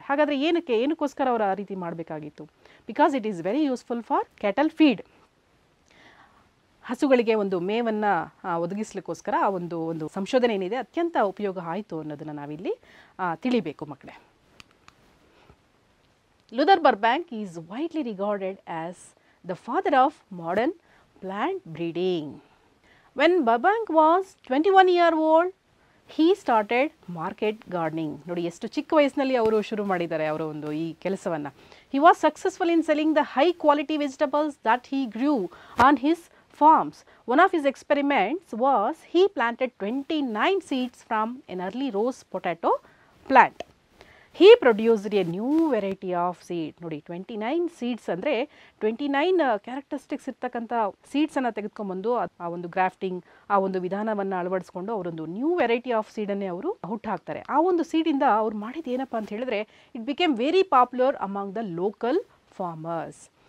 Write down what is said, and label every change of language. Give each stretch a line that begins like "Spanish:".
Kannada: ಹಾಗಾದರೆ ಏನಕ್ಕೋಸ್ಕರ ಅವರು ಆ ರೀತಿ ಮಾಡಬೇಕಾಗಿತ್ತು?
English: Because it is very useful for cattle feed.
Kannada: ಹಸುಗಳಿಗೆ ಒಂದು ಮೇವನ್ನು ಒದಗಿಸ್ಲಿಕ್ಕೋಸ್ಕರ ಆ ಒಂದು ಸಂಶೋಧನೆ ಏನಿದೆ ಅತ್ಯಂತ ಉಪಯೋಗ ಆಯಿತು ಅನ್ನೋದನ್ನು ನಾವಿಲ್ಲಿ ತಿಳಿಬೇಕು ಮಕ್ಕಳೇ.
English: Luther Burbank is widely regarded as the father of modern plant breeding. When Burbank was 21 years old, he started market gardening.
Kannada: ನೋಡಿ ಎಷ್ಟು ಚಿಕ್ಕ ವಯಸ್ಸಿನಲ್ಲಿ ಅವರು ಶುರು ಮಾಡಿದ್ದಾರೆ ಅವರ ಒಂದು ಈ ಕೆಲಸವನ್ನು.
English: He was successful in selling the high quality vegetables that he grew on his farms. One of his experiments was he planted 29 seeds from an early rose potato plant. He produced a new variety of seed.
Kannada: ನೋಡಿ 29 seeds ಅಂದರೆ 29 characteristics ಇರ್ತಕ್ಕಂಥ ಸೀಡ್ಸನ್ನು ತೆಗೆದುಕೊಂಡ್ಬಂದು ಆ ಒಂದು grafting ಆ ಒಂದು ವಿಧಾನವನ್ನು ಅಳವಡಿಸ್ಕೊಂಡು ಅವರೊಂದು ನ್ಯೂ ವೆರೈಟಿ ಆಫ್ ಸೀಡನ್ನೇ ಅವರು ಹುಟ್ಟುಹಾಕ್ತಾರೆ. ಆ ಒಂದು ಸೀಡಿಂದ ಅವ್ರು ಮಾಡಿದ್ದು ಏನಪ್ಪ ಅಂತ ಹೇಳಿದ್ರೆ,
English: It became very popular among the local farmers.